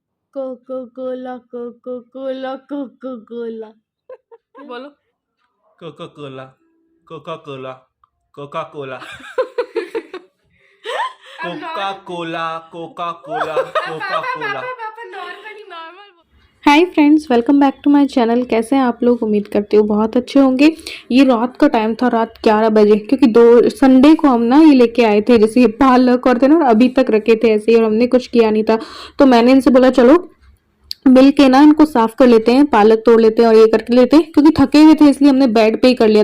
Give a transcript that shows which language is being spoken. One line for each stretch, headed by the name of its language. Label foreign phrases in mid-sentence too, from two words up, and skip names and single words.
Hindi: कोको कोला कोको कोला कोको कोला। बोलो कोका कोला कोका कोला कोका कोला कोका कोला कोका कोला कोका कोला।
English: Hi friends, welcome back to my channel.
Hindi: कैसे हैं आप लोग? उम्मीद करती हूँ बहुत अच्छे होंगे। ये रात का टाइम था, रात 11 बजे, क्योंकि दो संडे को हम ना ये लेके आए थे, जैसे ये पालक और थे ना, और अभी तक रखे थे ऐसे ही और हमने कुछ किया नहीं था। तो मैंने इनसे बोला चलो मिल के ना इनको साफ कर लेते हैं, पालक तोड़ लेते हैं और ये करके लेते हैं, क्योंकि थके हुए थे इसलिए हमने बेड पे ही कर लिया।